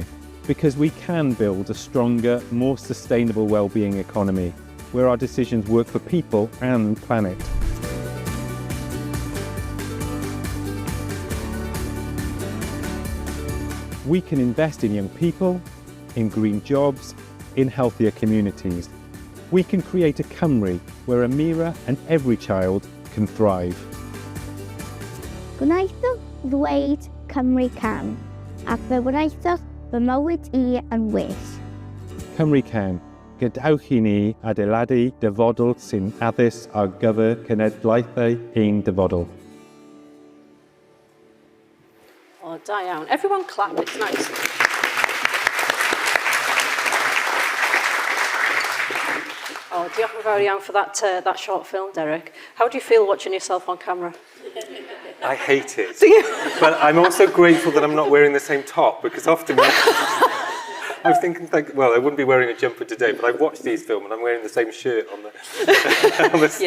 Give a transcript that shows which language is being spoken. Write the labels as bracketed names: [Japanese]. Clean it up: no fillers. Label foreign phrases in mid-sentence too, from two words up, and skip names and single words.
[English] Because we can build a stronger, more sustainable well-being economy, where our decisions work for people and planet. We can invest in young people, in green jobs, in healthier communities. We can create a Cymru where Amira and every child can thrive. [Welsh] Gwnaethwch ddweud Cymru can, ac fe wnaethoch fy mywyd I yn well. Cymru Can, gadewch i ni adeiladu dyfodol sy'n addys ar gyfer cenedlaethau ein dyfodol. Oh, da iawn. [English] Everyone clap, it's nice. Oh, [Welsh] diolch yn fawr iawn [English] for that short film, Derek. How do you feel watching yourself on camera? I hate it. Do you? But I'm also grateful that I'm not wearing the same top, because often when I was thinking, like, well, I wouldn't be wearing a jumper today, but I've watched these films and I'm wearing the same shirt on the, on the stage.